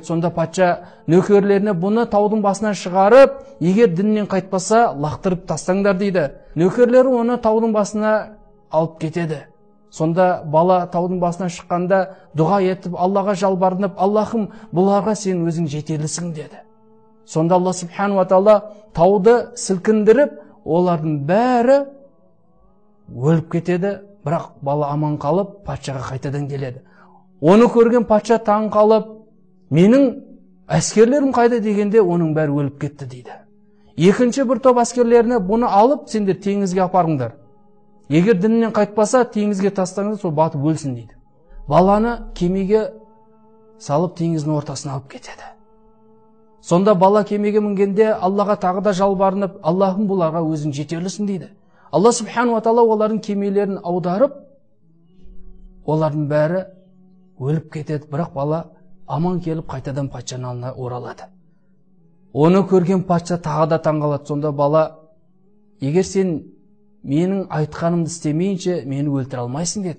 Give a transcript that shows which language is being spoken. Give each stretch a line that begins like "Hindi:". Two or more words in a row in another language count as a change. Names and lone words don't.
Kazakh: Сонда патша нөкерлеріне бұны таудың басынан шығарып, егер дінінен қайтпаса, лақтырып тастаңдар дейді. Нөкерлері оны таудың басына алып кетеді. Сонда бала таудың басына шыққанда дұға етіп, Аллаға жалбарынып, Аллахым, бұларға сен өзің жетерлісің деді. Сонда
Arabic: الله سبحانه وتعالى
Kazakh: тауды сілкіндіріп, олардың бәрі өліп кетеді, бірақ бала аман қалып, патшаға қайтадан келеді. Оны көрген патша таң қалып, менің әскерлерім қайда дегенде, оның бәрі өліп кетті дейді. Екінші бір топ әскерлеріне, бұны алып, сендер теңізге апарыңдар. Егер дінінен қайтпаса, теңізге тастаңыз, сол батып өлсін дейді. Баланы кемеге салып теңіздің ортасына алып кетеді. Сонда бала кемеге мінгенде Аллаға тағы да жалбарынып, Аллахым бұларға өзің жетерлісің дейді.
Arabic: الله سبحانه وتعالى
Kazakh: олардың кемелерін аударып, олардың бәрі өліп кетеді, бірақ бала аман келіп қайтадан патшаның алдына оралады. Оны көрген патша тағы да таңғалады. Сонда бала, егер сен менің айтқанымды істемейінше мені өлтіре алмайсың деді.